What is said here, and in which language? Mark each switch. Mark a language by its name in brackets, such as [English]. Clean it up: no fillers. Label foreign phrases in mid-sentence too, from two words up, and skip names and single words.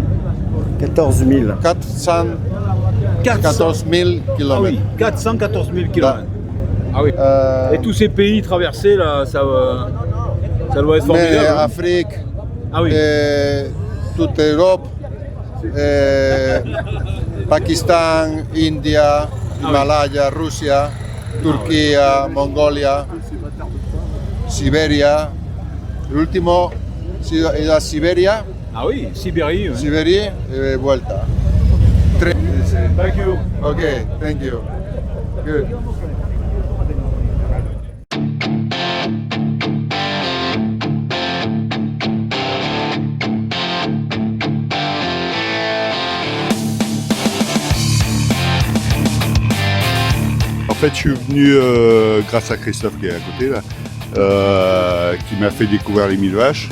[French] 14 000. 414 000 Ah kilomètres. oui, 414 000 km. Ah oui. Et tous ces pays traversés, là, ça doit être Mais formidable. hein. Afrique, Ah oui. toute Europe, Pakistan, India, Himalaya, Russia, Turquie, Mongolia, Siberia. [Italian] L'ultimo è da Siberia, [French] Ah oui, Sibérie. ouais. [Spanish] Siberia e vuelta. [English] Thank you. Okay, thank you. Good. [French] En fait, je suis venu grâce à Christophe qui est à côté là, qui m'a fait découvrir les 1000 vaches.